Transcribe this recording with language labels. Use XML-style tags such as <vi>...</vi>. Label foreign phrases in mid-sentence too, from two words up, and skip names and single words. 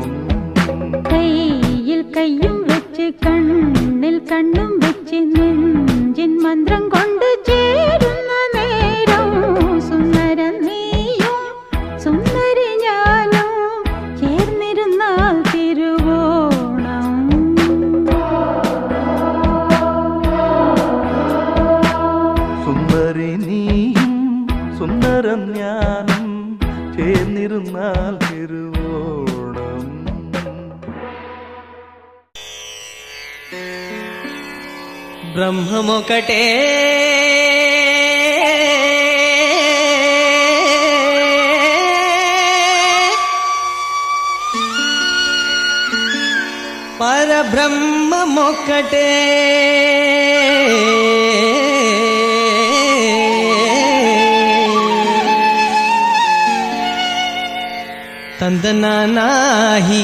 <ml>കയ്യിൽ കയ്യും വെച്ച് കണ്ണിൽ കണ്ണും വെച്ച് നെഞ്ചിൻ മന്ത്രം കൊണ്ട് ചേരുന്ന നേരം സുന്ദരൻ നീയും സുന്ദരി ഞാനും ചേർന്നിരുന്നാൽ തിരുവോണം. സുന്ദരി നീയും സുന്ദരം ഞാനും ചേർന്നിരുന്നാൽ തിരുവോണം.</ml> <te>బ్రహ్మమొకటే పరబ్రహ్మమొకటే ತಂದನಾನಾಹಿ</te>